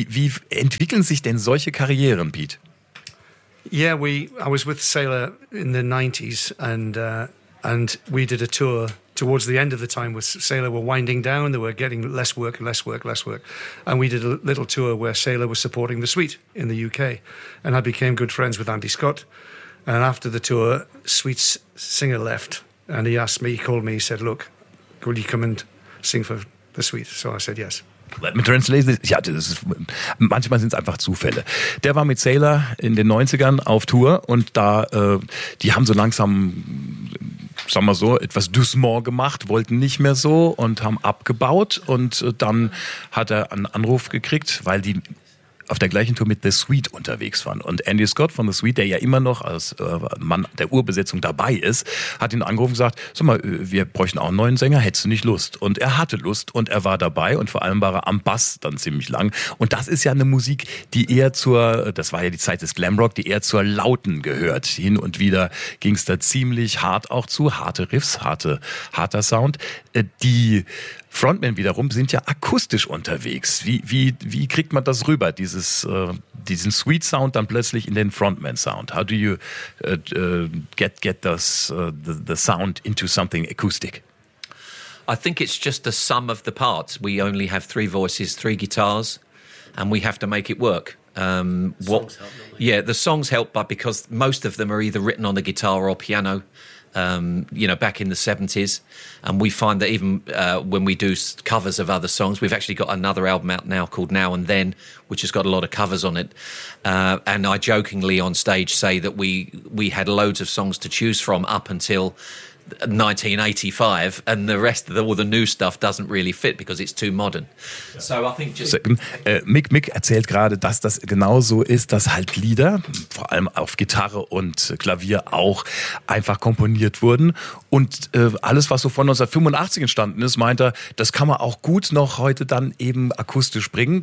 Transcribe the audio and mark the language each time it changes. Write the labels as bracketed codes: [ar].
[de] Wie entwickeln sich denn solche Karrieren, Pete? [en] Yeah, I was with Sailor in the 90s and we did a tour towards the end of the time with Sailor were winding down, they were getting less work. And we did a little tour where Sailor was supporting The Sweet in the UK. And I became good friends with Andy Scott. And after the tour, Sweet's singer left. And he called me, he said, look, will you come and sing for The Sweet? So I said yes. Let me translate this. [de] Ja, das ist, manchmal sind es einfach Zufälle. Der war mit Sailor in den 90ern auf Tour und da, die haben so langsam, sagen wir so, etwas Dusmore gemacht, wollten nicht mehr so und haben abgebaut. Und dann hat er einen Anruf gekriegt, weil die auf der gleichen Tour mit The Sweet unterwegs waren. Und Andy Scott von The Sweet, der ja immer noch als Mann der Urbesetzung dabei ist, hat ihn angerufen und gesagt, sag mal, wir bräuchten auch einen neuen Sänger, hättest du nicht Lust? Und er hatte Lust und er war dabei und vor allem war er am Bass dann ziemlich lang. Und das ist ja eine Musik, die eher zur, das war ja die Zeit des Glamrock, die eher zur Lauten gehört. Hin und wieder ging es da ziemlich hart auch zu, harte Riffs, harter Sound. Die Frontmen wiederum sind ja akustisch unterwegs. Wie kriegt man das rüber, diesen Sweet Sound dann plötzlich in den Frontman Sound? [en] How do you get the sound into something acoustic? I think it's just the sum of the parts. We only have three voices, three guitars, and we have to make it work. The songs help, but because most of them are either written on the guitar or piano. You know, back in the 70s, and we find that even when we do covers of other songs, we've actually got another album out now called Now and Then, which has got a lot of covers on it. And I jokingly on stage say that we had loads of songs to choose from up until 1985, and the rest of all the new stuff doesn't really fit because it's too modern. So I think just [de] Mick erzählt gerade, dass das genau so ist, dass halt Lieder, vor allem auf Gitarre und Klavier auch einfach komponiert wurden und alles, was so von 1985 entstanden ist, meint er, das kann man auch gut noch heute dann eben akustisch bringen.